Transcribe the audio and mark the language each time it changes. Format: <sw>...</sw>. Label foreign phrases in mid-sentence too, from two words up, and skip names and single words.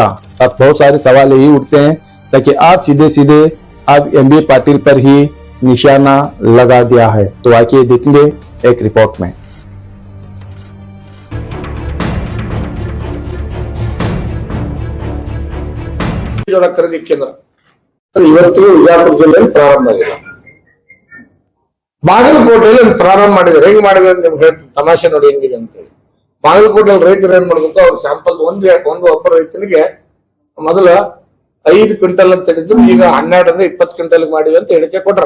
<hi>अब बहुत सारे सवाल यही उठते हैं ताकि आज सीधे सीधे अब एमबी पाटिल पर ही निशाना लगा दिया है। तो आइए देखेंगे एक रिपोर्ट में। खरीदी केंद्र</hi> <kn>ಇವತ್ತು ವಿಜಯಪುರ ಜಿಲ್ಲೆಯಲ್ಲಿ ಪ್ರಾರಂಭ ಆಗಿದೆ, ಬಾಗಲಕೋಟೆಯಲ್ಲಿ ಪ್ರಾರಂಭ ಮಾಡಿದ್ದಾರೆ. ಹೆಂಗ್ ಮಾಡಿದ್ರೆ ನಿಮ್ಗೆ ತಮಾಷೆ ನೋಡಿ ಹೆಂಗಿದೆ ಅಂತ ಹೇಳಿ. ಬಾಗಲಕೋಟೆಯಲ್ಲಿ ರೈತರು ಏನ್ ಮಾಡ್ಬೇಕು, ಅವ್ರ ಸ್ಯಾಂಪಲ್ ಒಬ್ಬ ರೈತನಿಗೆ ಮೊದಲ 5 ಕ್ವಿಂಟಲ್ ಅಂತ ಹೇಳಿದ್ರು, ಈಗ 12 20 ಕ್ವಿಂಟಲ್ ಮಾಡಿವಿ ಅಂತ ಹೇಳಿಕೆ ಕೊಟ್ರ.</kn>